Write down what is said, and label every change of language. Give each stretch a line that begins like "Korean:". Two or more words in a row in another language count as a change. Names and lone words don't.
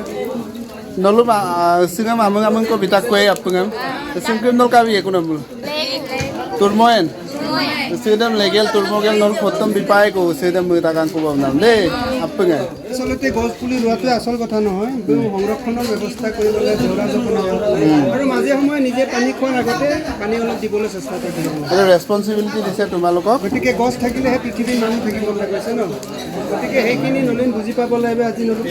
Mising: Nolu singam amang ko bitak ko ay apungam. Singam nol kabi ko namu. Turmoen. Sedam legal turmogel nol khotam bipai ko sedam mutakan ko bamnam le apungam.
Assamese: আচলতে গছ পুলি ৰোৱাটোৱে আচল কথা নহয় সংৰক্ষণৰ ব্যৱস্থা কৰিবলৈ ধৰা যত্ন আৰু মাজে সময়ে নিজে পানী খোৱাৰ আগতে পানী অলপ দিবলৈ চেষ্টা কৰিব এটা ৰেসপন্সিবিলিটি দিছে তোমালোকক। গতিকে গছ থাকিলেহে পৃথিৱীৰ মানুহ থাকিব লাগিছে ন গতিকে সেইখিনি নলেন বুজি পাব লাগিব আজি